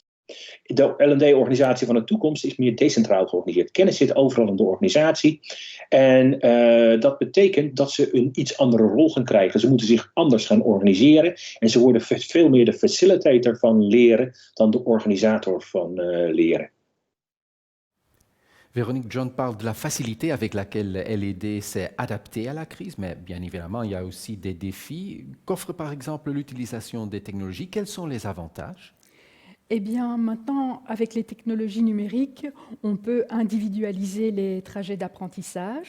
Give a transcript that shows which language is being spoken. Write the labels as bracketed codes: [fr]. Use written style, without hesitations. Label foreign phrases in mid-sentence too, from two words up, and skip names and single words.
[nl] De L&D-organisatie van de toekomst is meer decentraal georganiseerd. Kennis zit overal in de organisatie. En dat betekent dat ze een iets andere rol gaan krijgen. Ze moeten zich anders gaan organiseren. En ze worden veel meer de facilitator van leren dan de organisator van leren. [fr] Véronique, John parle de la facilité avec laquelle LED s'est adaptée à la crise, mais bien évidemment, il y a aussi des défis. Qu'offre par exemple l'utilisation des technologies? Quels sont les avantages? Eh bien, maintenant, avec les technologies numériques, on peut individualiser les trajets d'apprentissage.